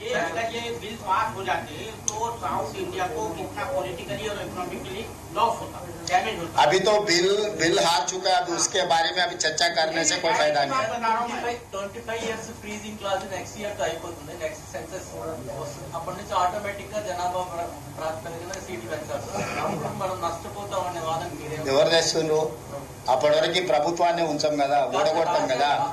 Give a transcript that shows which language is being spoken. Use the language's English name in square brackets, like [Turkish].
[Hindi] अगर ये bill pass हो जाते तो साउथ इंडिया को कितना पॉलिटिकली और इकोनॉमिकली लॉस होता, डैमेज होता। अभी तो बिल हार चुका है, अभी उसके बारे में अभी चर्चा करने से कोई फायदा नहीं है. [English] 25 years freezing clause next year [Telugu] तो అయిపోతుంది. నెక్స్ట్ సెన్సస్ అప్పటి నుంచి ఆటోమేటిక్ గా జనాభా ప్రాతిపదికన సీట్లు పెంచారు. అప్పుడు మనం నష్టపోతాం అనే వాదన మీరే. ఎవరు తెస్తుండ్రు? అప్పటి వరకు ప్రభుత్వాన్ని ఉంచాం కదా, ఓడగొట్టాం కదా.